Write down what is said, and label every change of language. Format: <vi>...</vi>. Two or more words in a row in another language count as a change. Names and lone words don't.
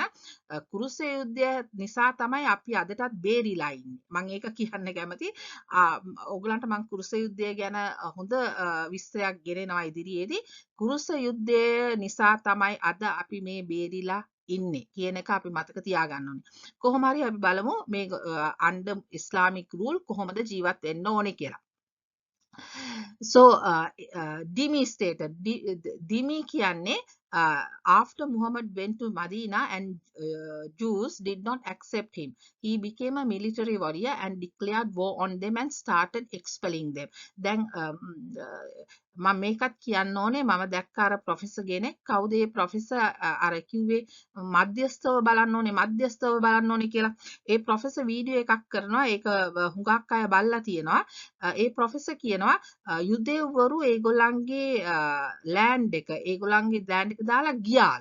<si>කුරුස යුද්ධය නිසා තමයි අපි අදටත් බේරිලා ඉන්නේ. මම ඒක කියන්න කැමති. ඕගලන්ට මම කුරුස යුද්ධය ගැන හොඳ විස්තරයක් ගෙනෙනවා ඉදිරියේදී. කුරුස යුද්ධය නිසා තමයි අද අපි මේ බේරිලා ඉන්නේ කියන එක අපි මතක තියාගන්න ඕනේ. කොහොම හරි අපි බලමු මේ</si> <en>under Islamic rule</en> <si>කොහොමද ජීවත් වෙන්න ඕනේ කියලා.</si> <en>So Dimi stated Dimi කියන්නේ after Muhammad went to Medina and Jews did not accept him. He became a military warrior and declared war on them and started expelling them.</en> <si>දැන් මම මේකත් කියන්න ඕනේ මම දැක්ක අර ප්‍රොෆෙසර් කෙනෙක් කවුද ඒ ප්‍රොෆෙසර් අර කිව්වේ මධ්‍යස්ථව බලන්න ඕනේ කියලා. ඒ ප්‍රොෆෙසර් වීඩියෝ එකක් කරනවා. ඒක හුඟක් අය බලලා තියෙනවා. ඒ ප්‍රොෆෙසර් කියනවා යුදෙව්වරු ඒගොල්ලන්ගේ ලෑන්ඩ් එක දාලා ගියාලු.</si>